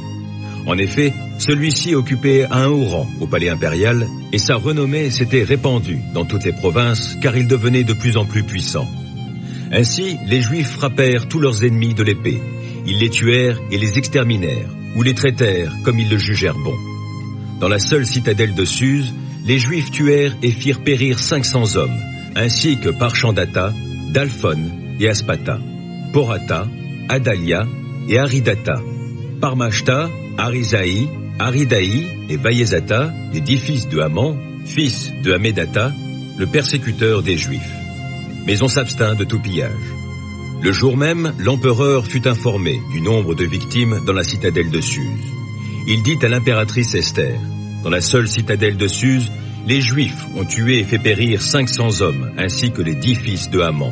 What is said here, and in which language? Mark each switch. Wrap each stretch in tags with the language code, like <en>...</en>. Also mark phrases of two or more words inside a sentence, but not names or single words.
<fr>En effet, celui-ci occupait un haut rang au palais impérial et sa renommée s'était répandue dans toutes les provinces car il devenait de plus en plus puissant. Ainsi, les Juifs frappèrent tous leurs ennemis de l'épée. Ils les tuèrent et les exterminèrent, ou les traitèrent comme ils le jugèrent bon. Dans la seule citadelle de Suse, les Juifs tuèrent et firent périr 500 hommes, ainsi que Parchandata, Dalphon et Aspata, Porata, Adalia et Aridata, Parmashta, Arisaï, Aridaï et Vaïezata, les 10 fils de Haman, fils de Hamédata, le persécuteur des Juifs. Mais on s'abstint de tout pillage. Le jour même, l'empereur fut informé du nombre de victimes dans la citadelle de Suse. Il dit à l'impératrice Esther, dans la seule citadelle de Suse, les Juifs ont tué et fait périr 500 hommes, ainsi que les 10 fils de Haman.</fr>